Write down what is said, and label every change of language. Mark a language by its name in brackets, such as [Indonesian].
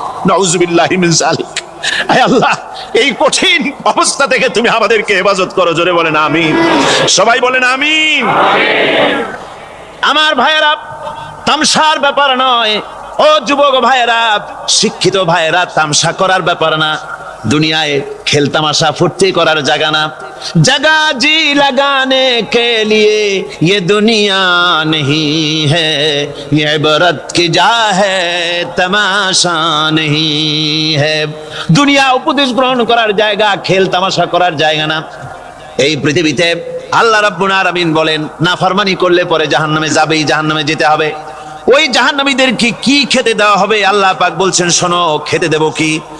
[Arabic] নাউজুবিল্লাহি মিন যালিক। [Bangla] আয় আল্লাহ, এই কঠিন অবস্থা থেকে তুমি আমাদেরকে হেফাজত করো। জোরে বলেন আমিন। সবাই বলেন আমিন। আমার ভাইয়েরা, তামসার ব্যাপার নয়। ও যুবক ভাইয়েরা, শিক্ষিত ভাইয়েরা, তামসা করার ব্যাপার না। দুনিয়ায় খেল তামাশা ফুর্তি করার জায়গা না। [Hindi] जगह जी लगाने के लिए ये दुनिया नहीं है, ये इबरत की जा है, तमाशा नहीं है। [Bangla] দুনিয়া উপদেশ গ্রহণ করার জায়গা, খেল তামাশা করার জায়গা না। এই পৃথিবীতে আল্লাহ রাব্বুল আলামিন বলেন, নাফরমানি করলে পরে জাহান্নামে যাবেই, জাহান্নামে যেতে হবে। ওই জাহান্নামীদের কি খেতে দেওয়া হবে? আল্লাহ পাক বলছেন, শোনো, খেতে দেব কি?